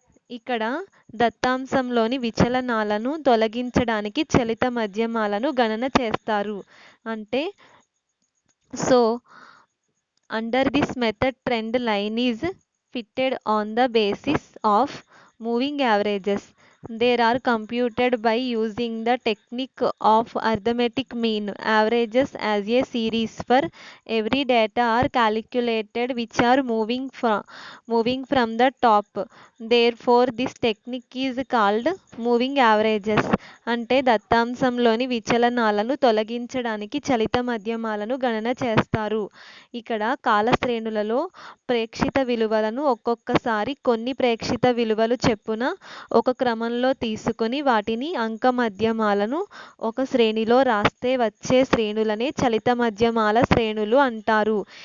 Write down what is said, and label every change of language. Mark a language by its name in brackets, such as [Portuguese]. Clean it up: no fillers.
[Telugu] ఇక్కడ దత్తాంశంలోని విచలనాలను తొలగించడానికి చలిత మధ్యమాలను గణన చేస్తారు. [English] అంటే so under this method trend line is fitted on the basis of moving averages. They are computed by using the technique of arithmetic mean. Averages as a series for every data are calculated which are moving from the top. Therefore, this technique is called moving averages. [Telugu] అంటే దత్తాంశంలోని విచలనాలను తొలగించడానికి చలిత మధ్యమాలను గణన చేస్తారు. ఇక్కడ కాల శ్రేణులలో ప్రేక్షిత విలువలను ఒక్కొక్కసారి కొన్ని ప్రేక్షిత విలువలు చెప్పున ఒక క్రమంలో తీసుకొని వాటిని అంక మధ్యమాలను ఒక శ్రేణిలో రాస్తే వచ్చే శ్రేణులనే చలిత మధ్యమాల శ్రేణులు అంటారు.